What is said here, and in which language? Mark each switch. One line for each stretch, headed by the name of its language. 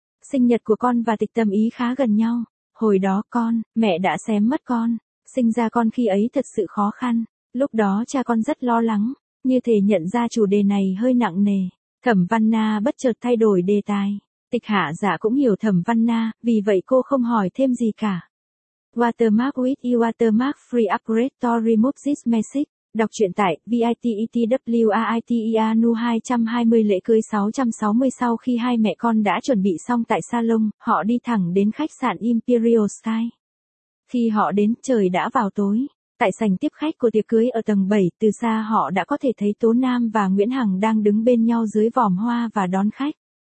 Vietnamese: Sinh nhật của con và Tịch Tâm Ý khá gần nhau. Hồi đó con, mẹ đã xém mất con. Sinh ra con khi ấy thật sự khó khăn. Lúc đó cha con rất lo lắng. Như thể nhận ra chủ đề này hơi nặng nề, Thẩm Văn Na bất chợt thay đổi đề tài. Tịch Hạ Dạ cũng hiểu Thẩm Văn Na, vì vậy cô không hỏi thêm gì cả.
English: Watermark with you, watermark free upgrade to remove this message.
Vietnamese: Đọc truyện tại VITETWAITEA NU 220 lễ cưới 660. Sau khi hai mẹ con đã chuẩn bị xong tại salon, họ đi thẳng đến khách sạn Imperial Sky. Khi họ đến, trời đã vào tối. Tại sảnh tiếp khách của tiệc cưới ở tầng 7, từ xa họ đã có thể thấy Tố Nam và Nguyễn Hằng đang đứng bên nhau dưới vòm hoa và đón khách.